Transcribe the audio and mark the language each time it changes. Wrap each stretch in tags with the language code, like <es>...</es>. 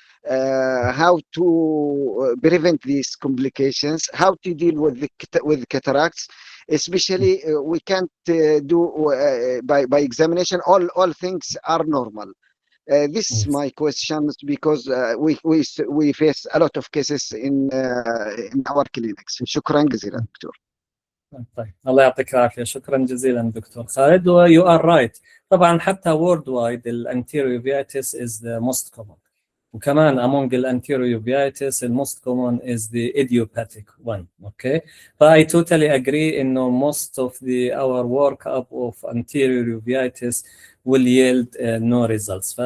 <en>How to prevent these complications, how to deal with cataracts, especially we can't do by examination all things are normal. This is my questions because we face a lot of cases in our clinics.</en> <ar>شكرا جزيلا دكتور. طيب الله يعطيك العافيه، شكرا جزيلا دكتور خالد.</ar> <en>you are right.</en> <ar>طبعا حتى</ar> <en>worldwide الانتيريور uveitis is the most common،</en> <ar>وكمان</ar> <en>among the anterior uveitis the most common is the idiopathic one. Okay, but I totally agree إنه most of our workup of anterior uveitis will yield no results.</en>